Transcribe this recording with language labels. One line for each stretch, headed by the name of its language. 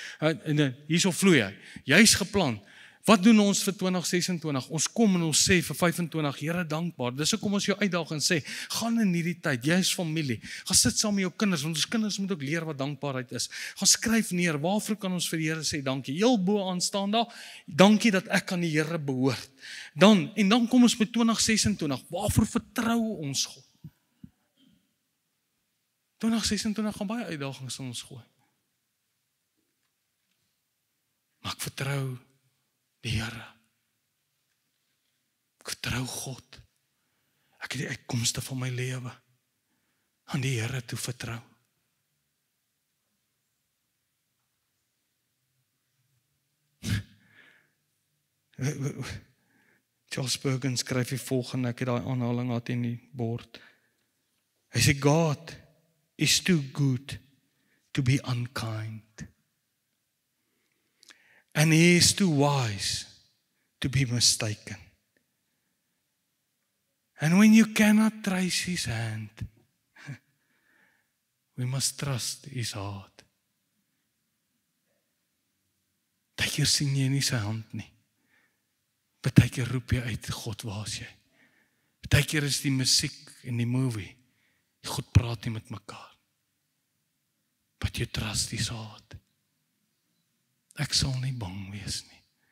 Afrikaans: En hierso vloei hy. Jy's geplant. Wat doen ons vir 2026? Ons kom en ons sê vir 25, Here dankbaar. Dis hoekom ons jou uitdaag en sê, gaan in hierdie tyd, jy's familie. Gaan sit saam met jou kinders, want ons kinders moet ook leer wat dankbaarheid is. Gaan skryf neer, waarvoor kan ons vir die Here sê dankie? Heel bo aan staan daar, dankie dat ek aan die Here behoort. Dan kom ons by 2026, waarvoor vertrou ons God? 2026 gaan baie uitdagings in ons gooi. Maar ek vertrou die Here. Ek vertrou God. Ek het die uitkomste van my lewe aan die Here toe vertrou. Charles Spurgeon skryf die volgende, ek het daai aanhaling gehad in die bord. Hy sê,
English: God is too good to be unkind. And he is too wise to be mistaken. And when you cannot trace his hand, we must trust his heart.
Afrikaans: Partykeer sien jy nie sy hand nie. Partykeer roep jy uit, God, waar is jy? Partykeer is die musiek en die movie, God praat nie met mekaar.
English: But you trust his heart.
Afrikaans: Ek sal nie bang wees nie.